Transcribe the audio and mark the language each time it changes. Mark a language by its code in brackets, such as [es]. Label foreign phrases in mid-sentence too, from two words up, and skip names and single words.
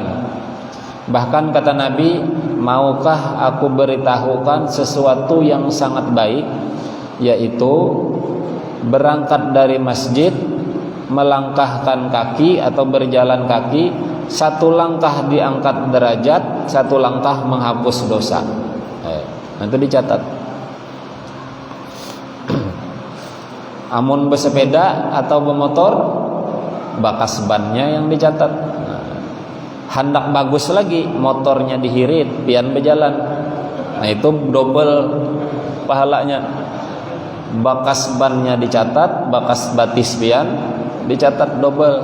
[id] Bahkan kata Nabi, maukah aku beritahukan sesuatu yang sangat baik, yaitu berangkat dari masjid, melangkahkan kaki atau berjalan kaki, satu langkah diangkat derajat, satu langkah menghapus dosa. Nanti dicatat. Amun bersepeda atau bermotor, [bjn] bakas bannya yang dicatat. Hendak bagus lagi, motornya dihirit, pian berjalan. [id] Nah, itu double pahalanya. [bjn] Bakas bannya dicatat, bakas batis pian dicatat double.